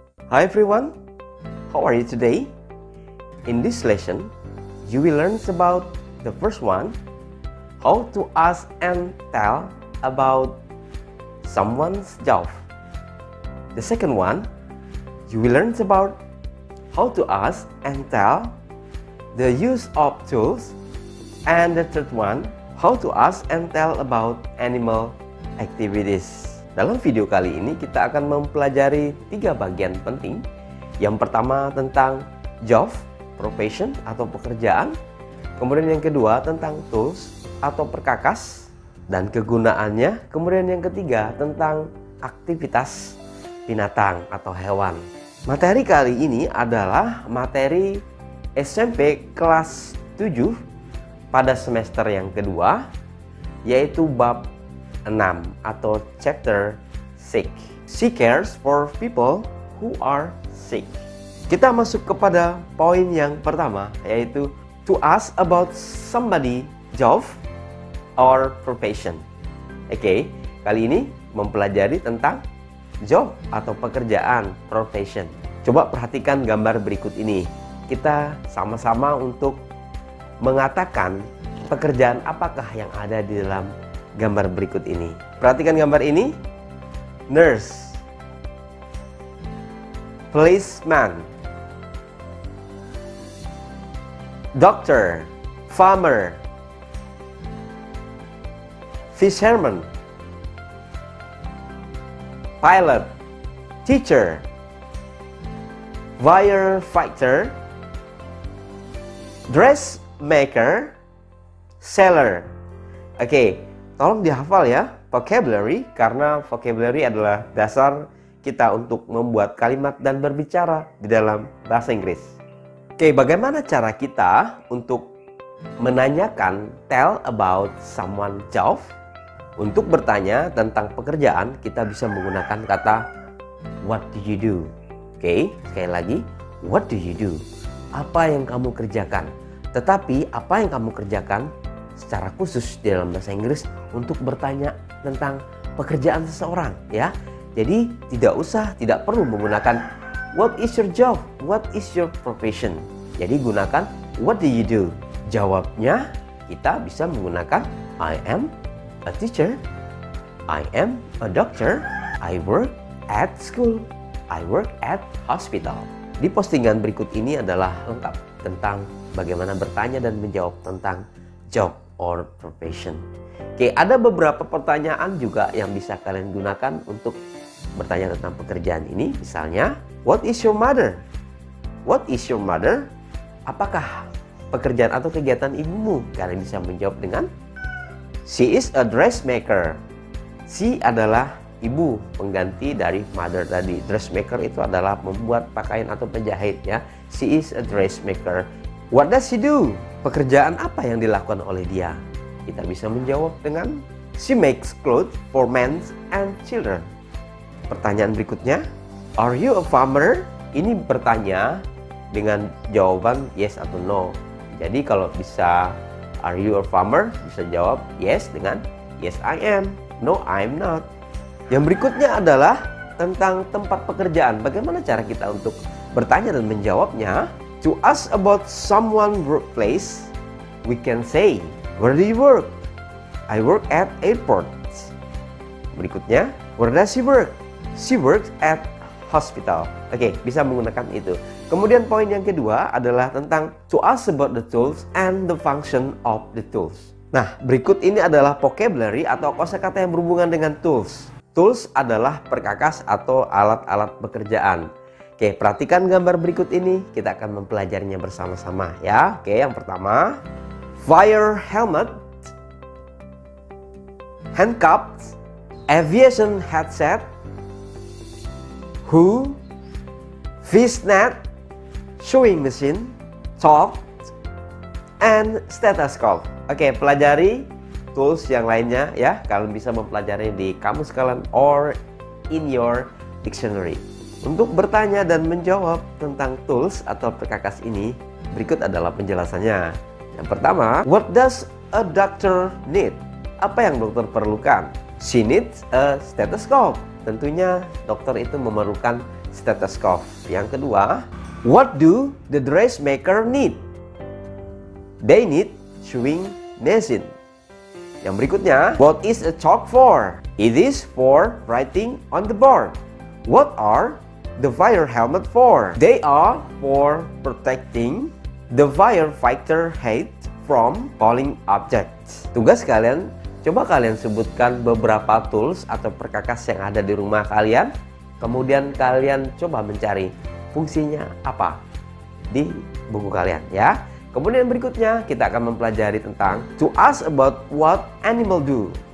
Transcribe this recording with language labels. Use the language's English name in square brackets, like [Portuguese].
[English] Hi everyone, how are you today? In this lesson, you will learn about the first one, how to ask and tell about someone's job. The second one, you will learn about how to ask and tell the use of tools. And the third one, how to ask and tell about animal activities. [Indonesian] Dalam video kali ini kita akan mempelajari 3 bagian penting. Yang pertama tentang job, profession atau pekerjaan. Kemudian yang kedua tentang tools atau perkakas dan kegunaannya. Kemudian yang ketiga tentang aktivitas binatang atau hewan. Materi kali ini adalah materi SMP kelas 7 pada semester yang kedua, yaitu bab 6 atau chapter 6. [English] She cares for people who are sick. [Indonesian] Kita masuk kepada poin yang pertama, yaitu [English] to ask about somebody job or profession. [Indonesian] Oke, kali ini mempelajari tentang job atau pekerjaan, profession. Coba perhatikan gambar berikut ini. Kita sama-sama untuk mengatakan pekerjaan apakah yang ada di dalam gambar berikut ini. Perhatikan gambar ini. [English] Nurse, policeman, doctor, farmer, fisherman, pilot, teacher, firefighter, dressmaker, sailor. [Indonesian] Oke, tolong dihafal ya vocabulary, karena vocabulary adalah dasar kita untuk membuat kalimat dan berbicara di dalam bahasa Inggris. Oke, bagaimana cara kita untuk menanyakan [English] tell about someone job? [Indonesian] Untuk bertanya tentang pekerjaan, kita bisa menggunakan kata [English] what do you do? [Indonesian] Oke, sekali lagi, [English] what do you do? [Indonesian] Apa yang kamu kerjakan? Tetapi apa yang kamu kerjakan secara khusus di dalam bahasa Inggris untuk bertanya tentang pekerjaan seseorang, ya. Jadi tidak perlu menggunakan [English] what is your job, what is your profession. [Indonesian] Jadi gunakan [English] what do you do. [Indonesian] Jawabnya kita bisa menggunakan [English] I am a teacher, I am a doctor, I work at school, I work at hospital. [Indonesian] Di postingan berikut ini adalah lengkap tentang bagaimana bertanya dan menjawab tentang [English] job or profession. [Indonesian] Oke, ada beberapa pertanyaan juga yang bisa kalian gunakan untuk bertanya tentang pekerjaan ini. Misalnya, [English] what is your mother? What is your mother? [Indonesian] Apakah pekerjaan atau kegiatan ibumu? Kalian bisa menjawab dengan [English] she is a dressmaker. [Indonesian] She adalah ibu, pengganti dari mother tadi. [English] Dressmaker [Indonesian] itu adalah membuat pakaian atau penjahit, ya. [English] She is a dressmaker. What does she do? [Indonesian] Pekerjaan apa yang dilakukan oleh dia? Kita bisa menjawab dengan [English] she makes clothes for men and children. [Indonesian] Pertanyaan berikutnya, [English] are you a farmer? [Indonesian] Ini bertanya dengan jawaban yes atau no. Jadi kalau bisa [English] are you a farmer, [Indonesian] bisa jawab [English] yes dengan yes I am, no I'm not. [Indonesian] Yang berikutnya adalah tentang tempat pekerjaan. Bagaimana cara kita untuk bertanya dan menjawabnya? [English] To ask about someone's workplace, we can say, where do you work? I work at airport. [Indonesian] Berikutnya, [English] where does she work? She works at hospital. [Indonesian] Oke, bisa menggunakan itu. Kemudian poin yang kedua adalah tentang [English] to ask about the tools and the function of the tools. [Indonesian] Nah, berikut ini adalah vocabulary atau kosakata yang berhubungan dengan tools. Tools adalah perkakas atau alat-alat pekerjaan. Oke, perhatikan gambar berikut ini. Kita akan mempelajarinya bersama-sama, ya. [English] Oke, yang pertama, fire helmet, handcuffs, aviation headset, hoe, fish net, sewing machine, chalk, and stethoscope. [Indonesian] Oke, pelajari tools yang lainnya, ya. Kalian bisa mempelajari di kamus kalian [English] or in your dictionary. [Indonesian] Untuk bertanya dan menjawab tentang tools atau perkakas ini, berikut adalah penjelasannya. [English] Yang pertama, what does a doctor need? [Indonesian] Apa yang dokter perlukan? [English] She needs a stethoscope. [Indonesian] Tentunya dokter itu memerlukan stethoscope. [English] Yang kedua, what do the dressmaker need? They need sewing machine. [Indonesian] Yang berikutnya, [English] what is a chalk for? It is for writing on the board. What are the fire helmet for? They are for protecting the firefighter head from falling objects. [Indonesian] Tugas kalian, coba kalian sebutkan beberapa tools atau perkakas yang ada di rumah kalian. Kemudian kalian coba mencari fungsinya apa di buku kalian ya. Kemudian berikutnya kita akan mempelajari tentang [English] to ask about what animal do.